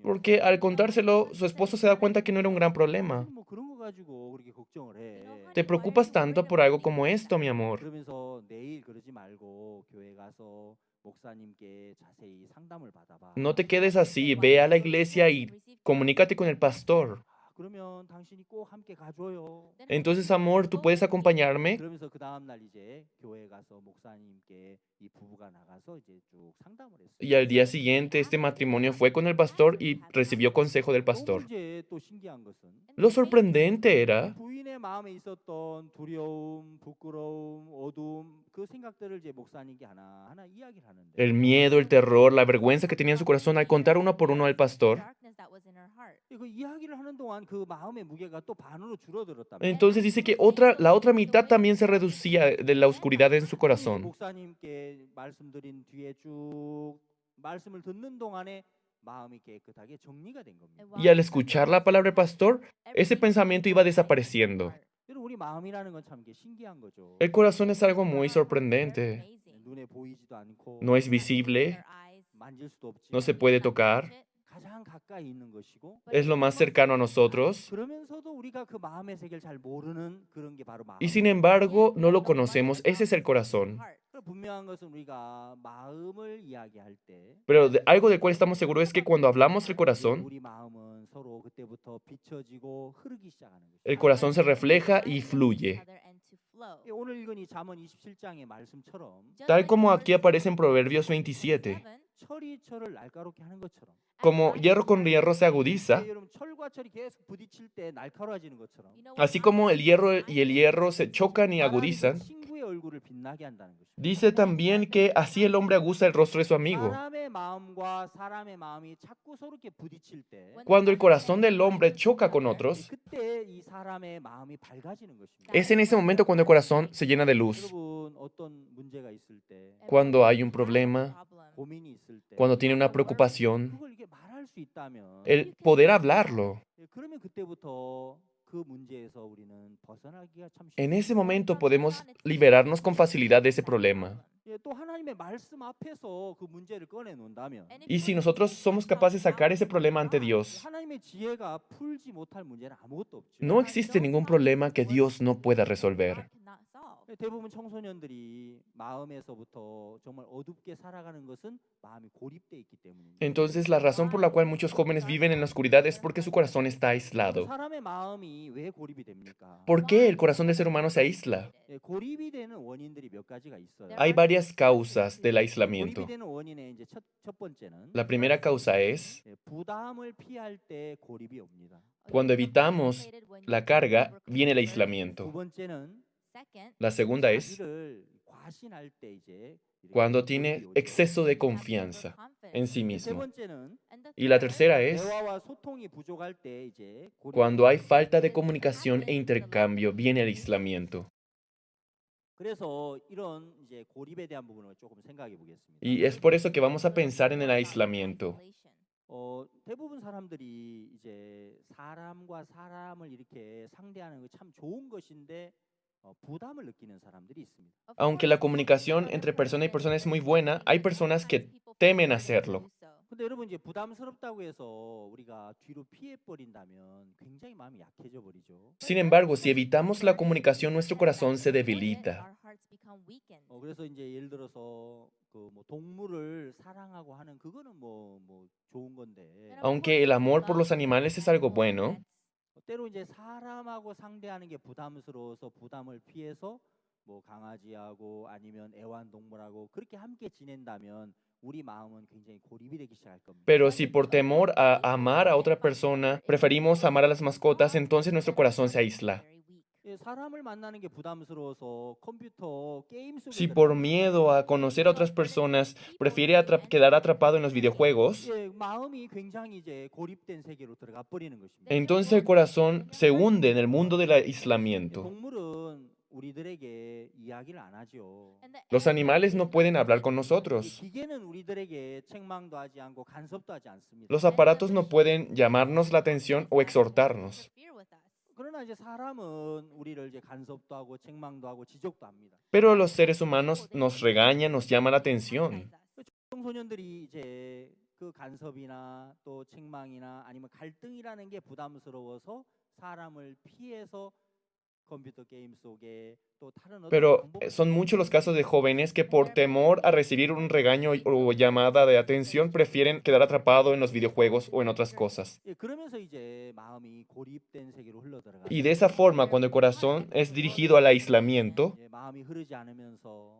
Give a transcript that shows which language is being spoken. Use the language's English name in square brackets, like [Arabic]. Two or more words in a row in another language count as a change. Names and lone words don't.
[Spanish] Porque al contárselo, su esposo se da cuenta que no era un gran problema. [Korean] 뭐 그런 거 가지고 그렇게 걱정을 해. [Spanish] Te preocupas tanto por algo como esto, mi amor. [Korean] 그러면서 내일 그러지 말고 교회 가서 목사님께 자세히 상담을 받아봐. [Spanish] No te quedes así, ve a la iglesia y comunícate con el pastor. [Korean] 그러면 당신이 꼭 함께 가줘요. [Spanish] Entonces, amor, ¿tú puedes acompañarme? [Korean] 그러면서 그 다음 날 이제 교회 가서 목사님께 이 부부가 나가서 이제 쭉 상담을 했어요. [Spanish] Y al día siguiente, este matrimonio fue con el pastor y recibió consejo del [Korean] 너무 [Spanish] pastor. [Korean] 이제 또 신기한 것은 [Spanish] Lo sorprendente era [Korean] 부인의 마음에 있었던 두려움, 부끄러움, 어두움 그 생각들을 이제 목사님께 하나하나 이야기를 하는데 [Spanish] el miedo, el terror, la vergüenza que tenía en su corazón al contar uno por uno al pastor. [Korean] 그 이야기를 하는 동안 그 마음의 무게가 또 반으로 줄어들었답니다. [Spanish] Entonces dice que la otra mitad también se reducía de la oscuridad en su corazón. [Korean] 목사님께 말씀드린 뒤에 쭉 말씀을 듣는 동안에 마음이 깨끗하게 정리가 된 겁니다. [Spanish] Y al escuchar la palabra del pastor, ese pensamiento iba desapareciendo. [Korean] 여러분 우리 마음이라는 건 참 신기한 거죠. [Spanish] El corazón es algo muy sorprendente. [Korean] 눈에 보이지도 않고 [Spanish] No es visible, [Korean] 만질 수도 없지만 [Spanish] no se puede tocar, [Korean] 가장 가까이 있는 것이고 [Spanish] es lo más cercano a nosotros. [Korean] 그러면서도 우리가 그 마음의 세계를 잘 모르는 그런 게 바로 마음. [Spanish] Y sin embargo, no lo conocemos. Ese es el corazón. [Korean] 분명한 것은 우리가 마음을 이야기할 때 [Spanish] Pero algo del cual estamos seguros es que cuando hablamos del corazón, [Korean] 우리 마음은 서로 그때부터 비춰지고 흐르기 시작하는 거죠. [Spanish] el corazón se refleja y fluye. [Korean] 오늘 읽은 이 잠언 27장의 말씀처럼 [Spanish] Tal como aquí aparece en Proverbios 27. [Korean] 철이 철을 날카롭게 하는 것처럼 [Spanish] Como hierro con hierro se agudiza, [Korean] 여러분 철과 철이 계속 부딪힐 때 날카로워지는 것처럼 [Spanish] así como el hierro y el hierro se chocan y agudizan, [Korean] 친구의 얼굴을 빛나게 한다는 것입니다. [Spanish] dice también que así el hombre aguza el rostro de su amigo. [Korean] 사람의 마음과 사람의 마음이 자꾸 서로 이렇게 부딪힐 때 [Spanish] Cuando el corazón del hombre choca con otros, [Korean] 그때 이 사람의 마음이 밝아지는 것입니다. [Spanish] es en ese momento cuando el corazón se llena de luz. [Korean] 여러분 어떤 문제가 있을 때 [Spanish] Cuando hay un problema, [Korean] 고민이 있을 때 [Spanish] cuando tiene una preocupación, [Korean] 그걸 이게 말할 수 있다면 [Spanish] el poder hablarlo. [Korean] 그러면 그때부터 그 문제에서 우리는 벗어나기가 참 [Spanish] En ese [Korean] 쉽습니다. [Spanish] momento podemos liberarnos con facilidad de ese problema. [Korean] 또 하나님의 말씀 앞에서 그 문제를 꺼내 놓는다면 [Spanish] Y si nosotros somos capaces de sacar ese problema ante Dios, [Korean] 하나님의 지혜가 풀지 못할 문제는 아무것도 없죠. [Spanish] no existe ningún problema que Dios no pueda resolver. [Korean] 대부분 청소년들이 마음에서부터 정말 어둡게 살아가는 것은 마음이 고립돼 있기 때문입니다. [Spanish] Entonces, la razón por la cual muchos jóvenes viven en la oscuridad es porque su corazón está aislado. [Korean] 사람의 마음이 왜 고립이 됩니까? [Spanish] ¿Por qué el corazón del ser humano se aísla? [Korean] 고립이 되는 원인들이 몇 가지가 있어요. [Spanish] Hay varias causas del [Korean] 고립이 [Spanish] aislamiento. [Korean] 되는 원인의 이제 첫 번째는 [Spanish] La primera causa es [Korean] 부담을 피할 때 고립이 옵니다. [Spanish] cuando evitamos la carga, viene el [Korean] 두 [Spanish] aislamiento. [Korean] 번째는 [Spanish] La segunda es [Korean] 자기를 과신할 때 이제 이렇게 [Spanish] cuando [Korean] 고립이 [Spanish] tiene [Korean] 오죠. [Spanish] exceso de confianza en sí [Korean] 세 [Spanish] mismo. [Korean] 번째는 [Spanish] Y la tercera es [Korean] 대화와 소통이 부족할 때 이제 고립이 [Spanish] cuando hay [Korean] 옵니다. [Spanish] falta de comunicación e intercambio, viene el aislamiento. [Korean] 그래서 이런 이제 고립에 대한 부분을 조금 생각해 보겠습니다. [Spanish] Y es por eso que vamos a pensar en el aislamiento. [Korean] 대부분 사람들이 이제 사람과 사람을 이렇게 상대하는 거 참 좋은 것인데 부담을 느끼는 사람들이 있습니다. [Spanish] Aunque la comunicación entre persona y persona es muy buena, hay personas que temen hacerlo. [Korean] 근데 여러분 이제 부담스럽다고 해서 우리가 뒤로 피해 버린다면 굉장히 마음이 약해져 버리죠. [Spanish] Sin embargo, si evitamos la comunicación, nuestro corazón se debilita. [Korean] 그래서 이제 예를 들어서 그 뭐 동물을 사랑하고 하는 그거는 뭐 좋은 건데 [Spanish] Aunque el amor por los animales es algo bueno, [Korean] 때로 이제 사람하고 상대하는 게 부담스러워서 부담을 피해서 뭐 강아지하고 아니면 애완동물하고 그렇게 함께 지낸다면 우리 마음은 굉장히 고립이 되기 시작할 겁니다. [Spanish] pero si por temor a amar a otra persona preferimos amar a las mascotas, entonces nuestro corazón se aísla. [Korean] 예, 사람을 만나는 게 부담스러워서 컴퓨터 게임 속에 [Spanish] Si por miedo a conocer a otras personas prefiere quedar atrapado en los videojuegos, [Korean] 예, 마음이 굉장히 이제 고립된 세계로 들어가 버리는 것입니다. [Spanish] entonces el corazón se hunde en el mundo del [Korean] 예, [Spanish] aislamiento. [Korean] 동물은 우리들에게 이야기를 안 하죠. [Spanish] Los animales no pueden hablar con [Korean] 이 [Spanish] nosotros. [Korean] 기계는 우리들에게 책망도 하지 않고 간섭도 하지 않습니다. [Spanish] Los aparatos no pueden llamarnos la atención o exhortarnos. [Korean] 그러나 이제 사람은 우리를 이제 간섭도 하고 책망도 하고 지적도 합니다. [Spanish] Pero los seres humanos nos regañan, nos llaman la atención. [Korean] 청소년들이 이제 그 간섭이나 또 책망이나 아니면 갈등이라는 게 부담스러워서 사람을 피해서 컴퓨터 게임 속에 또 다른 어떤 [Spanish] Pero [Korean] 방법 [Spanish] son muchos los casos de jóvenes que por temor a recibir un regaño o llamada de atención prefieren quedar atrapado en los videojuegos o en otras cosas. [Korean] 예, 그러면서 이제 마음이 고립된 세계로 흘러들어가. [Spanish] Y de esa forma, cuando el corazón es dirigido al aislamiento, [Korean] 예, 마음이 흐르지 않으면서